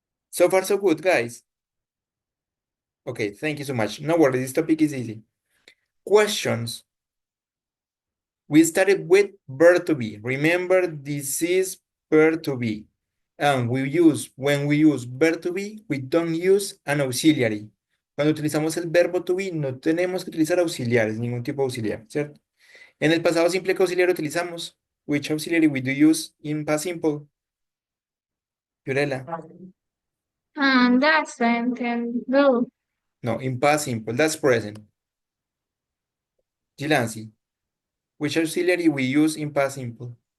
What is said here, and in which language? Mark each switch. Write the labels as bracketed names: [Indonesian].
[English] So far, so good, guys. Okay, thank you so much. No worries, this topic is easy. Questions. We started with verb to be. Remember, this is verb to be. And when we use verb to be, we don't use an auxiliary. [Spanish] Cuando utilizamos el verbo to be, no tenemos que utilizar auxiliares, ningún tipo de auxiliar, ¿cierto? En el pasado simple, ¿qué auxiliar utilizamos? [English] Which auxiliary we do use in past simple? Fiorella. That's and do. No, in past simple, that's present. Gilansi. Which auxiliary we use in past simple?